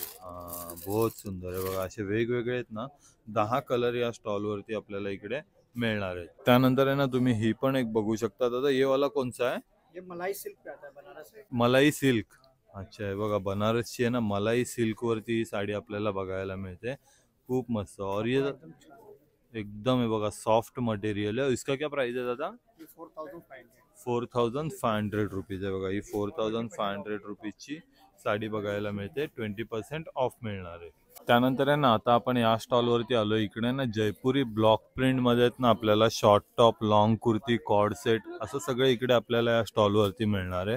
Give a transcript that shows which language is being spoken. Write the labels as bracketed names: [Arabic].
[Marathi] हाँ बहुत सुंदर आहे बघा. असे वेगवेगळे आहेत ना 10 कलर या स्टॉलवरती आपल्याला इकडे मिळणार आहेत. त्यानंतर आहे ना तुम्ही ही पण एक बघू शकता. [Hindi] दादा ये वाला [Marathi] कोणचा आहे? [Hindi] ये मलाई सिल्क पे आता है बनारस से. मलाई सिल्क. [Marathi] अच्छा हे बघा बनारसची आहे ना मलाई सिल्क वरती ही साडी आपल्याला बघायला मिळते. खूप मस्त. [Hindi] और ये [Marathi] एकदम छान. [Hindi] एकदम है बघा सॉफ्ट मटेरियल है. इसका क्या प्राइस है दादा? ये 4500. [Marathi] 4500 रुपीज आहे बघा. ही 4500 रुपीजची साडी बघायला मिळते. 20% ऑफ मिळणार आहे. त्यानंतर आहे ना आता आपण या स्टॉलवरती आलो. इकडे ना जयपुरी ब्लॉक प्रिंट मध्ये आहेत ना आपल्याला short top, long kurti, cord set असं सगळं इकडे आपल्याला या स्टॉलवरती मिळणार आहे.